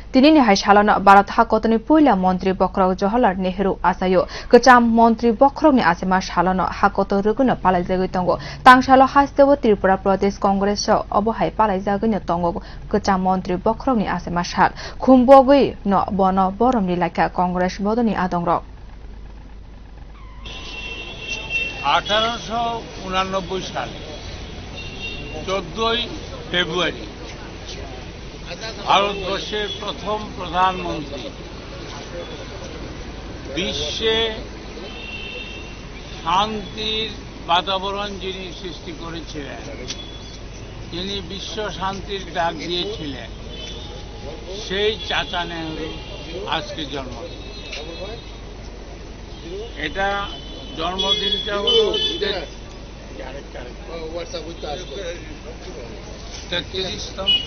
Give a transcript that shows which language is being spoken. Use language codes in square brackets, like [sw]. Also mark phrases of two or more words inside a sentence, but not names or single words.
[trp] Tini ni hai salana Bharat hakotoni puila mantri Bokrok Jawaharlal Nehru asayo kecham mantri Bokrok ni asema salana hakoto ruguna palai jagoi tongo tangsalo hastebo Tripura Pradesh Congress obohai palai jagoi tongo kecham mantri Bokrok ni asema sal khumbogoi no bono borom ni laka Congress bodoni adongrok [bn] 1889 সালে 14ই ফেব্রুয়ারি ভারতবর্ষের প্রথম প্রধানমন্ত্রী বিশ্বে শান্তির বাতাবরণ যিনি সৃষ্টি করেছিলেন যিনি বিশ্ব শান্তির ডাক দিয়েছিলেন সেই চাচা নেহরু আজকে জন্মদিন এটা জন্মদিনটা হলো 33তম